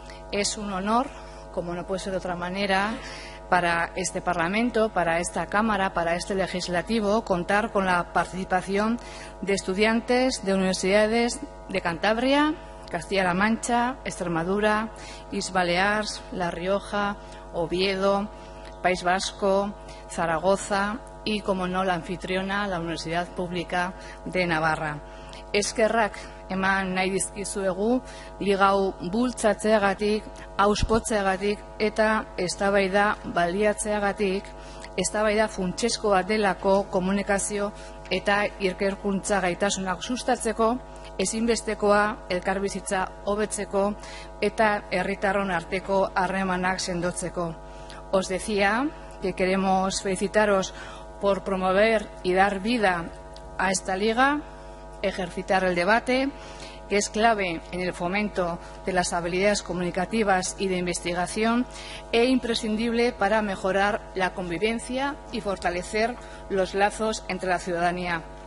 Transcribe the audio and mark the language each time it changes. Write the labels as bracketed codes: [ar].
[es] Es un honor, como no puede ser de otra manera, para este Parlamento, para esta Cámara, para este Legislativo, contar con la participación de estudiantes de universidades de Cantabria, Castilla-La Mancha, Extremadura, Islas Baleares, La Rioja, Oviedo, País Vasco, Zaragoza y, como no, la anfitriona, la Universidad Pública de Navarra. [eu] Eskerrak eman nahi dizkizuegu liga hau bultzatzeagatik, auspotzeagatik eta eztabaida baliatzeagatik, eztabaida funtsezkoa delako komunikazio eta ikerkuntza gaitasunak sustatzeko, ezinbestekoa elkarbizitza hobetzeko eta herritarron arteko harremanak sendotzeko. [es] Os decía que queremos felicitaros por promover y dar vida a esta liga, ejercitar el debate, que es clave en el fomento de las habilidades comunicativas y de investigación e imprescindible para mejorar la convivencia y fortalecer los lazos entre la ciudadanía.